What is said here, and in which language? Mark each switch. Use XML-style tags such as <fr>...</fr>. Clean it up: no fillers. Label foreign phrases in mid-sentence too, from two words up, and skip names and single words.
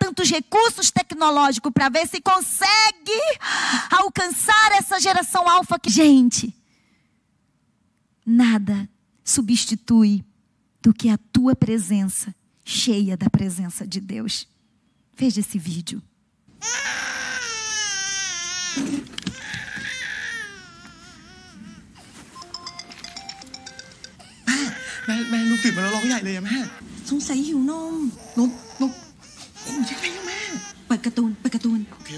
<pt>Tantos recursos tecnológicos para ver se consegue alcançar essa geração alfa. Gente, nada substitui do que a tua presença cheia da presença de Deus. Veja esse vídeo.</pt> <th>แม่ลูกตื่นมาแล้วร้องใหญ่เลยอะแม่สงสัยหิวนมนมโอ้ยยังไงอะแม่เปิดการ์ตูนโอเคการ์ตูน</th>